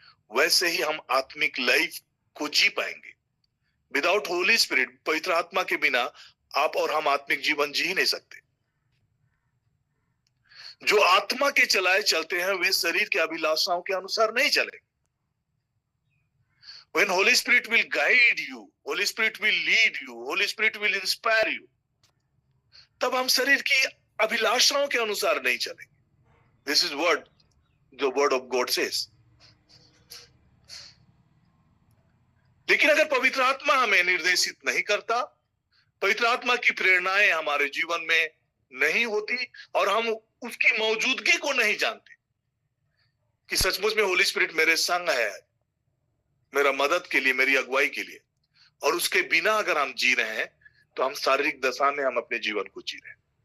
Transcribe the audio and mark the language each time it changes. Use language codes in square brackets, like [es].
[hi] वैसे ही हम आत्मिक लाइफ को जी पाएंगे। [en] without holy spirit, [hi] पवित्र आत्मा के बिना आप और हम आत्मिक जीवन जी ही नहीं सकते। जो आत्मा के चलाए चलते हैं वे शरीर के अभिलाषाओं के अनुसार नहीं चले। [en] When Holy Spirit will guide you, Holy Spirit will lead you, Holy Spirit will inspire you, [hi] तब हम शरीर की अभिलाषाओं के अनुसार नहीं चलेंगे। [en] This is what the word of God says. [hi] लेकिन अगर पवित्र आत्मा हमें निर्देशित नहीं करता, पवित्र आत्मा की प्रेरणाएं हमारे जीवन में नहीं होती और हम उसकी मौजूदगी को नहीं जानते कि सचमुच में होली स्पिरिट मेरे संग है, मेरा मदद के लिए, मेरी अगुवाई के लिए, और उसके बिना अगर हम जी रहे हैं तो हम शारीरिक दशा में हम अपने जीवन को जी रहे हैं।